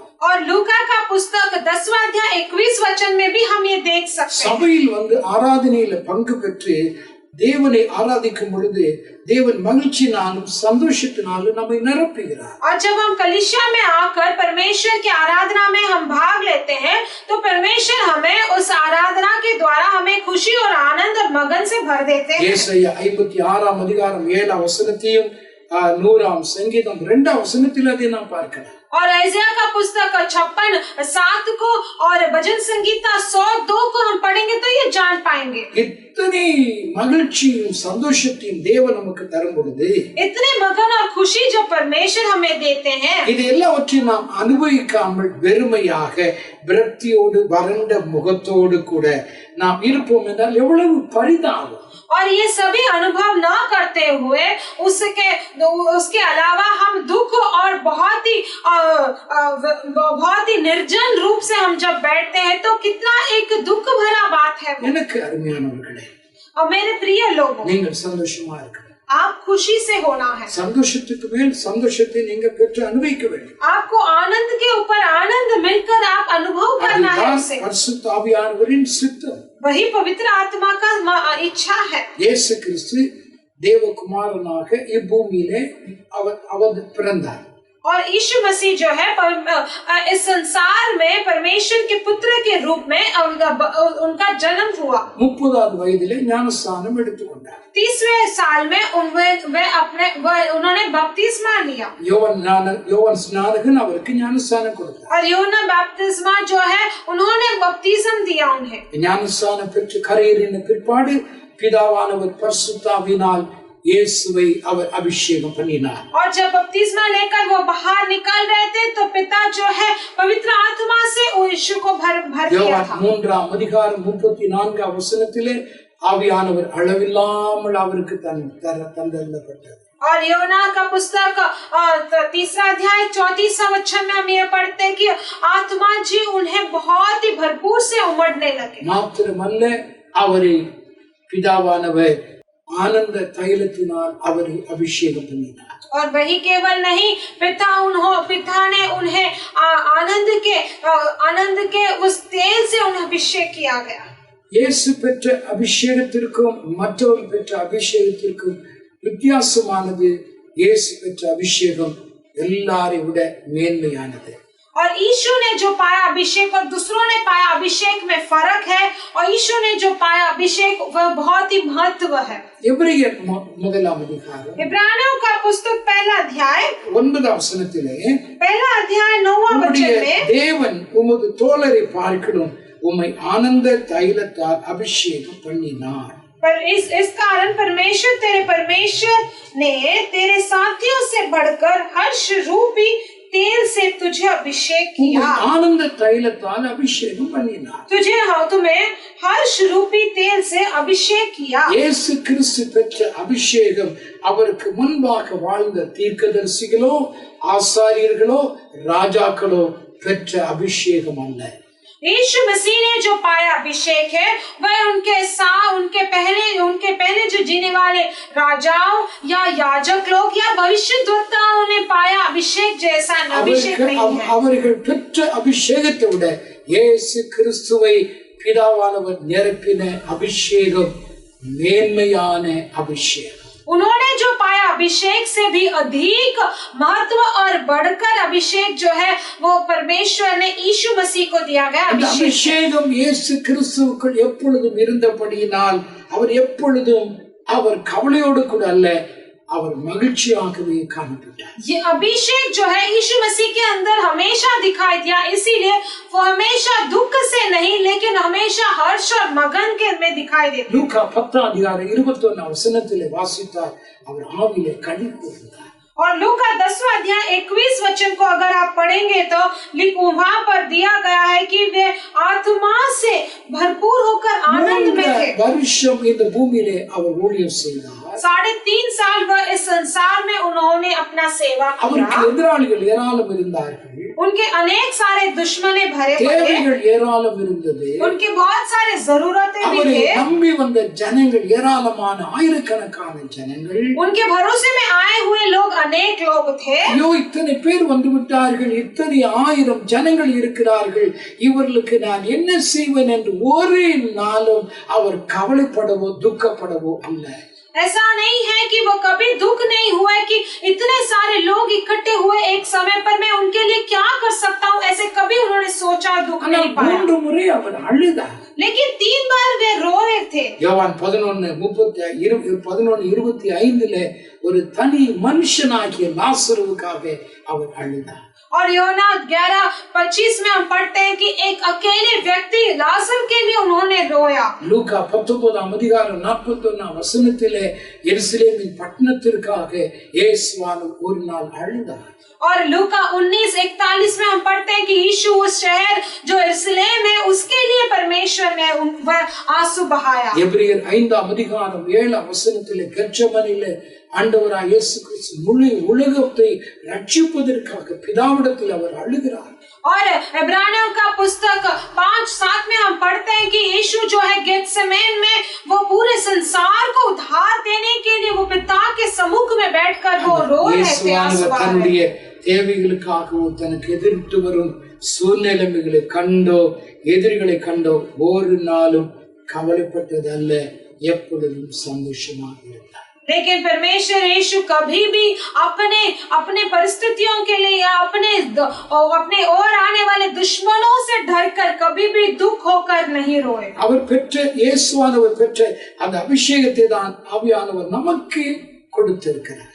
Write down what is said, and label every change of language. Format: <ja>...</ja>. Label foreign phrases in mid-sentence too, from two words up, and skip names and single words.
<hi>और लूका का पुस्तक 10वां अध्याय 21 वचन में भी हम ये देख सकते हैं.</hi> <ta>சபையில் வந்து ஆராதனையில பங்கு பெற்று தேவனை ஆராதிக்கும் பொழுது தேவன் மகிழ்ச்சியினாலும் சந்தோஷத்தினாலும் நம்மை நிரப்புகிறார்.</ta> <hi>और जब हम कलीसिया में आकर परमेश्वर की आराधना में हम भाग लेते हैं तो परमेश्वर हमें उस आराधना के द्वारा हमें खुशी और आनंद और मगन से भर देते हैं.</hi> <ta>ஏசாயா 56ஆம் அதிகாரம் 7ஆம் வசனத்தையும் 100ஆம் சங்கீதம் 2ஆம் வசனத்தில் அதை நாம் பார்க்கலாம்.</ta> <hi>और ऐसाया का पुस्तक 56:7 को और भजन संगीता 102 को हम पढ़ेंगे तो ये जान पाएंगे.</hi> <ta>இத்தனை மகிழ்ச்சியும் சந்தோஷத்தையும் தேவன் நமக்கு தரும் பொழுது,</ta> <hi>इतने मगन और खुशी जो परमेश्वर हमें देते हैं,</hi> <ta>இது எல்லாவற்றையும் நாம் அனுபவிக்காமல் வெறுமையாக விரக்தியோடு வறண்ட முகத்தோடு கூட நாம் இருப்போம் என்றால் எவ்வளவு பரிதாபம்.</ta> <hi>और ये सभी अनुभव न करते हुए उसके अलावा हम दुख और बहुत ही निर्जन रूप से हम जब बैठते हैं तो कितना एक दुख भरा बात है.</hi> <ta>எனக்கு அருமையானவர்களே,</ta> <hi>और मेरे प्रिय लोगों,</hi> <ta>நீங்கள் சந்தோஷமா இருக்கணும்.</ta> <hi>आप खुशी से होना है.</hi> <ta>சந்தோஷத்துக்கு மேல் சந்தோஷத்தை நீங்க பெற்று அனுபவிக்க வேண்டும்.</ta> <hi>आपको आनंद के ऊपर आनंद मिलकर आप अनुभव करना है उसे.</hi> <ta>பரிசுத்த ஆவியானவரின் சித்தம்.</ta> <hi>वही पवित्र आत्मा का इच्छा है.</hi> <ta>இயேசு கிறிஸ்து தேவகுமாரனாக இப்பூமியிலே அவர் பிறந்தார்.</ta> <hi>और यीशु मसीह जो है इस संसार में परमेश्वर के पुत्र के रूप में उनका जन्म हुआ.</hi> <ta>30வது வயதிலே ஞானஸ்நானம் எடுத்துக்கொண்டார்.</ta> <hi>30वें साल में उन्होंने बपतिस्मा लिया.</hi> <ta>யோவான் ஸ்நானகன் அவருக்கு ஞானஸ்நானம் கொடுத்தார்.</ta> <hi>और यूहन्ना बपतिस्मा जो है उन्होंने बपतिस्म दिया उन्हें।</hi> <ta>ஞானஸ்நானம் பெற்று கரையேறின பிற்பாடு பிதாவானவர் பரிசுத்தாவினால் இயேசுவை அவர் அபிஷேகம் பண்ணினார்.</ta> <hi>और जब बपतिस्मा लेकर वो बाहर निकल रहे थे तो पिता जो है पवित्र आत्मा से यीशु को भर दिया</hi> <ta>யோவான்</ta> <hi>था।</hi> <ta>3ஆம் அதிகாரம் 34ஆம் வசனத்திலே ஆவியானவர் அளவில்லாமல் அவருக்கு தந்தள்ளப்பட்டார்.</ta> <hi>और योना का पुस्तक 3 अध्याय 34 वचन में हम ये पढ़ते हैं कि आत्मा जी उन्हें बहुत ही भरपूर से उमड़ने लगे।</hi> <ta>மாத்திரமல்ல, அவரை பிதாவானவர் ஆனந்த தைலத்தினால் அவரை அபிஷேகம் பண்ணினார்.</ta> <hi>और वही केवल नहीं, पिता ने उन्हें आनंद के उस तेल से उन्हें अभिषेक किया गया।</hi> <ta>இயேசு பெற்ற அபிஷேகத்திற்கும் மற்றவர் பெற்ற அபிஷேகத்திற்கும் வித்தியாசமானது. இயேசு பெற்ற அபிஷேகம் எல்லாரை விட மேன்மையானது.</ta> <hi>और यीशु ने जो पाया अभिषेक और दूसरों ने पाया अभिषेक में फर्क है, और यीशु ने जो पाया अभिषेक वह बहुत ही महत्व है।</hi> <ta>எபிரேயர் 1ஆம் அதிகாரம்</ta> <hi>इब्रानियों का पुस्तक 1 अध्याय</hi> <ta>9ஆம் वचனத்திலே</ta> <hi>1 अध्याय 9वां वचन में</hi> <ta>தேவன் உமது தோழரை பார்க்கணும் உம்மை ஆனந்த தைலத்தால் அபிஷேகம் பண்ணினார்.</ta> <hi>पर इस कारण परमेश्वर ने तेरे साथियों से बढ़कर हर्ष रूपी तेल से तुझे अभिषेक किया।</hi> <ta>ஆனந்த தைலத்தால் அபிஷேகம் பண்ணினார்.</ta> <hi>तुम्हें हर्ष रूपी तेल से अभिषेक किया।</hi> <ta>இயேசு கிறிஸ்து பெற்ற அபிஷேகம் அவருக்கு முன்பாக வாழ்ந்த தீர்க்கதரிசிகளோ ஆசாரியர்களோ ராஜாக்களோ பெற்ற அபிஷேகம் அல்ல.</ta> <hi>यीशु मसीह ने जो पाया अभिषेक है वह उनके पहले जो जीने वाले राजाओं या याजक लोग या भविष्यद्वक्ताओं ने पाया अभिषेक जैसा अभिषेक नहीं है।</hi> <ta>அவர்கள் பெற்ற அபிஷேகத்தை விட இயேசு கிறிஸ்துவை பிதாவானவர் நிரப்பின அபிஷேகம் மேன்மையான அபிஷேகம்.</ta> <hi>उन्होंने जो पाया अभिषेक से भी अधिक महत्व और बढ़कर अभिषेक जो है वो परमेश्वर ने यीशु मसीह को दिया गया</hi> <ta>அபிஷேகம் இயேசு கிறிஸ்துவுக்குள் எப்பொழுதும் இருந்தபடியினால் அவர் எப்பொழுதும் அவர் கவலையோடு கூட அல்ல, அவர் மகிழ்ச்சியாகவே காணப்பட்டார்.</ta> <hi>ये अभिषेक जो है यीशु मसीह के अंदर हमेशा दिखाई दिया, इसीलिए वो हमेशा दुख से नहीं लेकिन हमेशा हर्ष और मगन के में दिखाई देते।</hi> <ta>லூக்கா 10ஆம் அதிகாரம் 21ஆம் வசனத்திலே வாசித்தார், அவர் ஆவியிலே களி கூர்ந்தார்.</ta> <hi>और लूका 10वां अध्याय 21 वचन को अगर आप पढ़ेंगे तो वहाँ पर दिया गया है कि वे आत्मा से भरपूर होकर आनंद में थे।</hi> <ta>வருஷம் இந்த பூமியிலே அவர் ஊழியம் செய்தார்.</ta> <hi>3.5 साल वह इस संसार में उन्होंने अपना सेवा किया।</hi> <ta>அவருக்கு எதிராளிகள் ஏராளம் இருந்தார்கள்.</ta> <hi>उनके अनेक सारे दुश्मने भरे पड़े,</hi> <ta>தேவைகள் ஏராளம் இருந்தது.</ta> <hi>उनके बहुत सारे जरूरतें भी</hi> <ta>அவரை</ta> <hi>थे।</hi> <ta>நம்பி வந்த ஜனங்கள் ஏராளமான ஆயிரக்கணக்கான ஜனங்கள்.</ta> <hi>उनके भरोसे में आए हुए लोग अनेक लोग थे।</hi> <ta>ஐயோ, இத்தனை பேர் வந்து விட்டார்கள், இத்தனை ஆயிரம் ஜனங்கள் இருக்கிறார்கள், இவர்களுக்கு நான் என்ன செய்வேன் என்று ஒரு நாளும் அவர் கவலைப்படவோ துக்கப்படவோ அல்ல.</ta> <hi>ऐसा नहीं है कि वो कभी दुख नहीं हुआ कि इतने सारे लोग इकट्ठे हुए एक समय पर मैं उनके लिए क्या कर सकता हूँ, ऐसे कभी उन्होंने सोचा, दुख नहीं पाया।</hi> <ta>3 முறை அவர் அழுதார்.</ta> <hi>लेकिन 3 बार वे रो रहे थे।</hi> <ta>யோவான் 11:25 ஒரு தனி மனுஷனாகிய லாசருவுக்காக அவர் அழுதார்.</ta> <hi>और योना 11:25 में हम पढ़ते हैं कि एक अकेले व्यक्ति लाजर के लिए उन्होंने रोया।</hi> <ta>லூக்கா 19ஆம் அதிகாரம் 41ஆம் வசனத்திலே எருசலேமின் பட்டணத்திற்காக இயேசுவானவர் ஒரு நாள் அழுதார்.</ta> <hi>और लूका 19:41 में हम पढ़ते हैं कि यीशु उस शहर जो यरूशलेम है उसके लिए परमेश्वर ने वह आंसू बहाया।</hi> <ta>எபிரேயர் 5ஆம் அதிகாரம் 7ஆம் வசனத்திலே கெத்செமனிலே ஆண்டவராகிய இயேசு கிறிஸ்து முழு உலகத்தை ரட்சிப்பதற்காக பிதாவிடத்தில் அவர் அழுகிறார்.</ta> <hi>और इब्रानियों का पुस्तक 5:7 में हम पढ़ते हैं कि यीशु जो है गेत्सेमेन में वो पूरे संसार को उद्धार देने के लिए वो पिता के सम्मुख में बैठकर वो रो रहे थे।</hi> <ta>தன்னுடைய தேவைகளுக்காகவோ தனக்கு எதிர்த்து வரும் சூழ்நிலைமைகளை கண்டோ எதிரிகளை கண்டோ ஒரு நாளும் கவலைப்பட்டது அல்ல, எப்பொழுதும் சந்தோஷமாக இருந்தார்.</ta> <hi>लेकिन परमेश्वर यीशु कभी भी अपने परिस्थितियों के लिए या अपने और आने वाले दुश्मनों से डरकर कभी भी दुख होकर नहीं रोए।</hi> <ta>அவர் பெற்ற இயேசுவானவர் பெற்ற அந்த அபிஷேகத்தை தான் ஆவியானவர் நமக்கு கொடுத்திருக்கிறார்.</ta>